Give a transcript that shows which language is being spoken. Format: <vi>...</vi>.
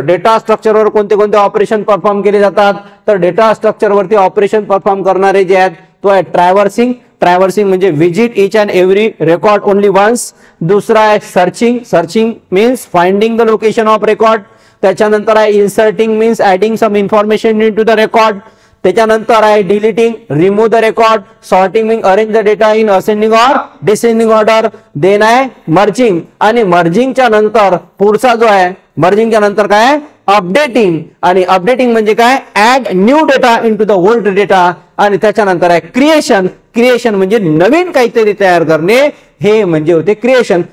<mr>Data स्ट्रक्चरवर कोणते कोणते operation perform केले जातात, तर डेटा स्ट्रक्चरवरती ऑपरेशन परफॉर्म करणारे जे आहेत तो आहे ट्रॅव्हर्सिंग.</mr> <en>Traversing म्हणजे visit each and every record only once.</en> <mr>दुसरा आहे</mr> <en>Searching. Searching means finding the location of record.</en> <mr>त्याच्यानंतर आहे</mr> <en>Inserting means adding some information into the record.</en> <mr>त्याच्यानंतर आहे</mr> <en>Deleting, remove the record. Sorting means arrange the data in ascending or descending order.</en> <mr>Then आहे merging, आणि मर्जिंगच्या नंतर पुढचा जो आहे, मर्जिंगच्या नंतर काय, अपडेटिंग. आणि अपडेटिंग म्हणजे काय,</mr> <en>Add new data into the old data.</en> <mr>आणि त्याच्यानंतर आहे क्रिएशन. क्रिएशन म्हणजे नवीन काहीतरी तयार करणे, हे म्हणजे होते क्रिएशन.</mr>